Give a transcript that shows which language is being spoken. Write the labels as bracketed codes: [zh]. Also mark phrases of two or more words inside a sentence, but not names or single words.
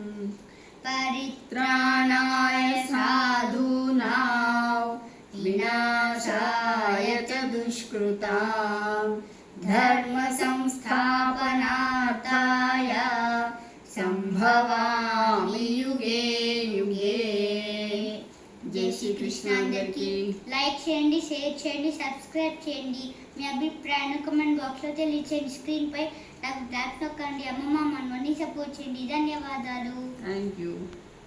[sa] परित्राणाय साधूनां विनाशाय च दुष्कृतां धर्म संस्थापनार्थाय संभवामि युगे युगे. [te] జై శ్రీకృష్ణ అందరికీ. లైక్ చేయండి, షేర్ చేయండి, సబ్స్క్రైబ్ చేయండి. మీ అభిప్రాయాన్ని కామెంట్ బాక్స్లో తెలియచేయండి. స్క్రీన్పై నాకు ట్యాప్ నొక్కండి. అమ్మమ్మ మనల్ని సపోర్ట్ చేయండి. ధన్యవాదాలు. [en] Thank you.